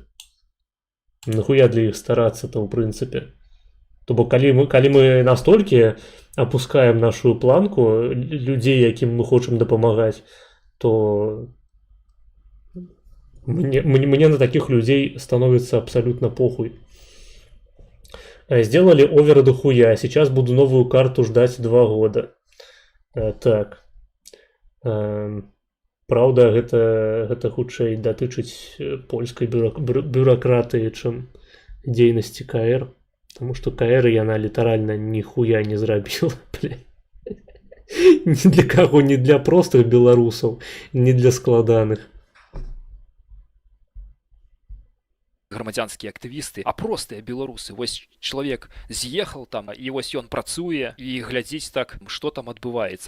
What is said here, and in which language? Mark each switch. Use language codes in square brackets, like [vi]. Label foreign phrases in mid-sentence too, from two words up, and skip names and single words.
[be] Нахуя для іх старацца-то ў прынцыпе? То бок, калі мы настолькі апускаем нашу планку людзей, якім мы хочам дапамагаць, то мне на такіх людзей становіцца абсалютна похуй. [ru] Сделали овер до хуя, сейчас буду новую карту ждать 2 года. [be] Так. Праўда, гэта хутчэй датычыць польскай бюракратыі, чым дзейнасці КР. [ru] Потому что [be] КР яна літаральна ніхуя не зрабіла, блядь. Ні для каго, ні для простых беларусаў, ні для складаных. Грамадзянскія актывісты, а простыя беларусы. Вось чалавек з'ехаў там, і вось ён працуе і глядзіць так, што там адбываецца.